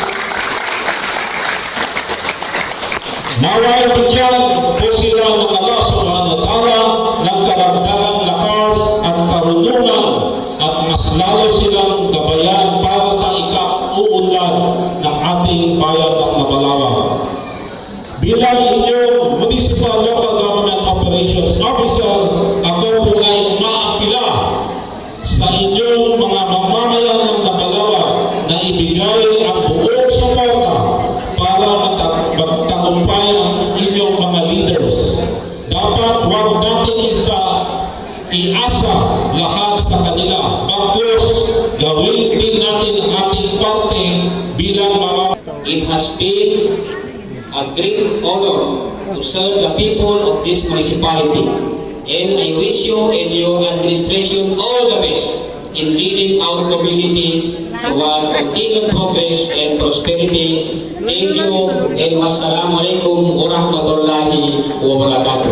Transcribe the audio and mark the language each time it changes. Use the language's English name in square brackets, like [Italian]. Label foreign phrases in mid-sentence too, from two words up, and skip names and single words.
[Filipino] Naway bigyan po sila ng [Arabic] الله سبحانه وتعالى [Filipino] ng karagdagang lakas at karunungan at mas lalo silang gabayan para sa ikauunlad ng ating bayan ng Nabalawa. Bilang inyong Municipal Local Government Operations Officer, ako po ay umaakila sa inyong mga mamamayan ng Nabalawa na ibigay ang buong suporta para magtagumpay ang inyong mga leaders. Dapat huwag natin iasa lahat sa kanila. Bagkus, gawin din natin ang ating parte bilang mga... [English] It has been a great honor to serve the people of this municipality, and I wish you and your administration all the best in leading our community towards continued progress and prosperity. Thank you, and [Arabic] والسلام عليكم ورحمة الله وبركاته.